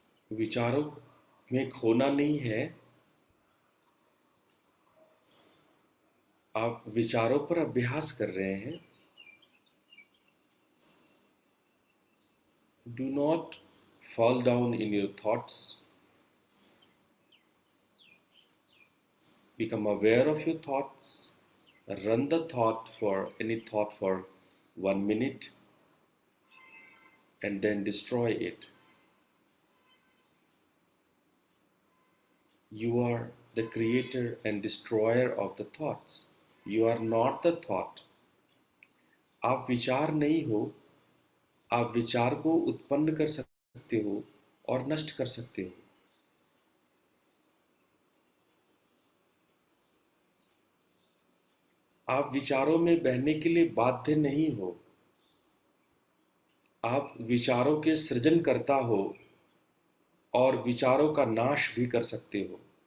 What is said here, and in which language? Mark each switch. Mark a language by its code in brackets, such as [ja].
[hi] विचारों में खोना नहीं है, आप विचारों पर अभ्यास कर रहे हैं। [en] Do not fall down in your thoughts. Become aware of your thoughts. Run the thought for any thought for 1 minute and then destroy it. You are the creator and destroyer of the thoughts. You are not the thought. [hi] आप विचार नहीं हो, आप विचार को उत्पन्न कर सकते हो और नष्ट कर सकते हो। आप विचारों में बहने के लिए बाध्य नहीं हो, आप विचारों के सृजनकर्ता हो और विचारों का नाश भी कर सकते हो।